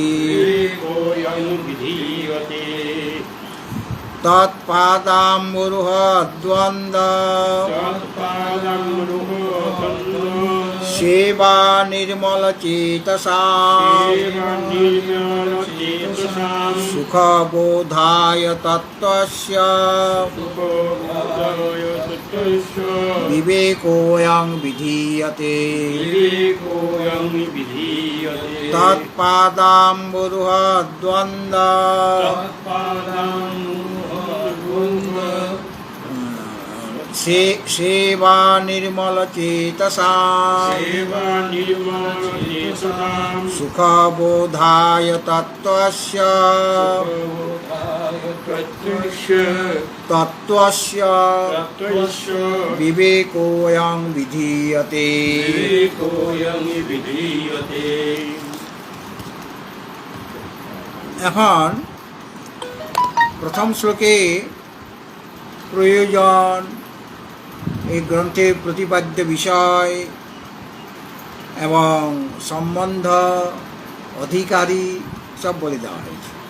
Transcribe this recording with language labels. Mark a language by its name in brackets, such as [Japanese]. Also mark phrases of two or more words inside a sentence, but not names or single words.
[Sanskrit] তৎপাদাম্বুরুহ দ্বন্দ্ব সেবা নির্মল চেতসাম সুখবোধায় তত্ত্বস্য বিবেকোয়ং বিধীয়তে। তৎপাদাম্বুরুহ দ্বন্দ্ব सेवा निर्मल चेतसां सेवा निर्मल चेतसां सुखबोधाय तत्त्वस्य तत्त्वस्य विवेकोऽयं विधीयते। [Bangla] এখন প্রথম শ্লোকে প্রয়োজন, এই গ্রন্থের প্রতিপাদ্য বিষয় এবং সম্বন্ধ, অধিকারী সব বলে দেওয়া হয়েছে।